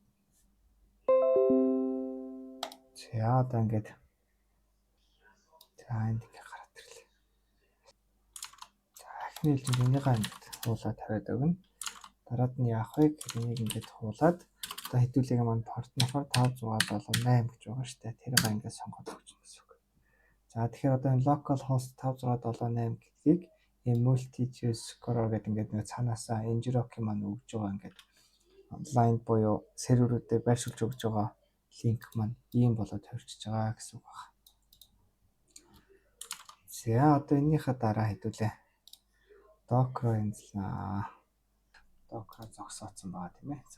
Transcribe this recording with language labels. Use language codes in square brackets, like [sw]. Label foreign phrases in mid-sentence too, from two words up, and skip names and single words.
[mn] За одоо ингээд за энд ингээ гараад ирлээ. За эхний хэлжинд энийг ингээд хуулаад тавиад өгнө. Дараад нь яах вэ гэхээр энийг ингээд хуулаад одоо хэдүүлээ маань порт нь 5678 гэж байгаа шүү дээ. Тэрийг ингээд сонгоод өгч гэсэн үг. За тэгэхээр одоо энэ [en] local host [mn] 5678 гэдгийг multi-core гэдэг ингээд нэг цаанаасаа Ngrok-ийн маань өгж байгаа ингээд онлайн буюу серверүүдэд байршуулж өгж байгаа линк маань ийм болоод тавьчихж байгаа гэсэн үг байна. За одоо энийхээ дараа хэдүүлээ [en] Docker install Docker [mn] зогсооцсон байгаа тийм ээ.